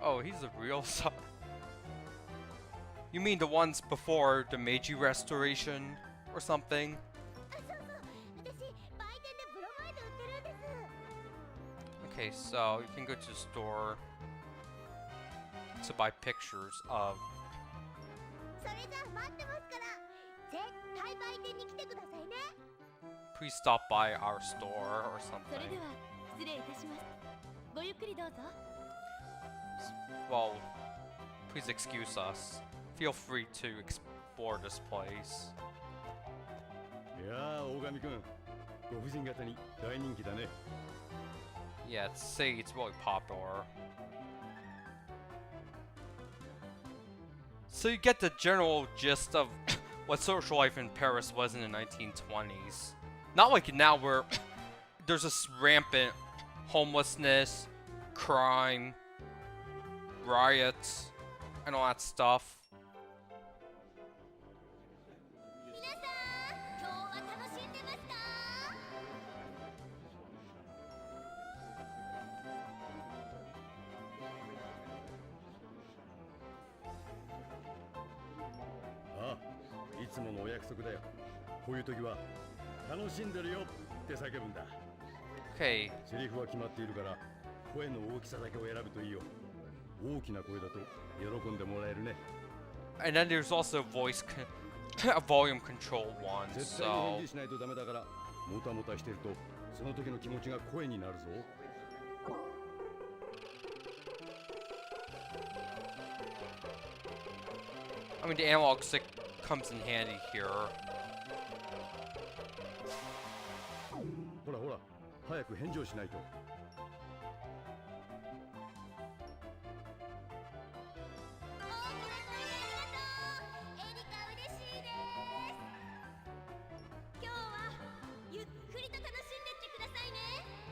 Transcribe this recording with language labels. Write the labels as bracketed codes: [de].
[en] Oh, he's a real You mean the ones before the Meiji Restoration or something? [ja] あ、そうそう、私、売店でブロマイド売ってるんです。 [en] Okay, so you can go to the store to buy pictures of. [ja] それじゃあ待ってますから、絶対売店に来てくださいね。 [en] Please stop by our store or [ja] それ [en] something. [ja] では失礼いたします。ごゆっくりどうぞ。 [en] Well, please excuse us. Feel free to explore this place. [ja] いやー大神くん、ご婦人方に大人気だね。 [en] Yeah, say it's really popular. So you get the general gist of what social life in Paris was in the 1920s. Not like now where there's this rampant homelessness, crime, riots, and all that stuff. [ja] 皆さん、今日は楽しんでますか？ああ、いつものお約束だよ。こういう時は楽しんでるよって叫ぶんだ。 [en] Okay, [ja] セリフは決まっているから声の大きさだけを選ぶといいよ。大きな声だと喜んでもらえるね。 [en] and then there's also a volume control one, [ja] 絶対に [en] so [ja] 返事しないとダメだから、もたもたしてるとその時の気持ちが声になるぞ。 [en] I mean the analog stick comes in handy here. [ja] ほらほら、早く返事をしないと。大きな声ありがとう。エリカ嬉しいです。今日はゆっくりと楽しんでってくださいね。